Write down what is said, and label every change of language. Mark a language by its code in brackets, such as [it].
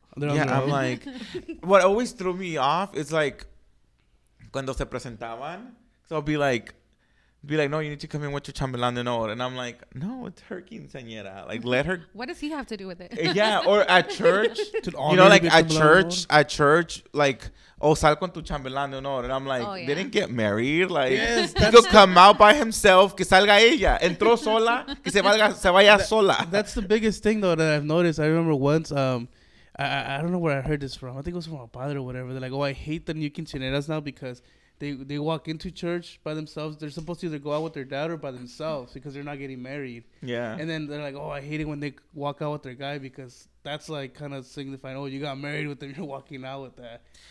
[en] I'm like, what always threw me off is like, [es] cuando se presentaban, [en] so I'll be like, no, you need to come in with your chambelán de honor. And I'm like, no, it's her quinceañera. Like, let her. What does he have to do with it? Yeah, or at church. Like at church, like, [es] sal con tu chambelán de honor. [en] And I'm like, they didn't get married. Like, he could come out by himself, [es] que salga ella. Entró sola, que se vaya sola. [en] That's the biggest thing, though, that I've noticed. I remember once, I don't know where I heard this from. I think it was from a padre or whatever. They're like, I hate the new quinceañeras now because they walk into church by themselves. They're supposed to either go out with their dad or by themselves because they're not getting married. Yeah. And then they're like, I hate it when they walk out with their guy because that's like kind of signifying, you got married with them. You're walking out with that.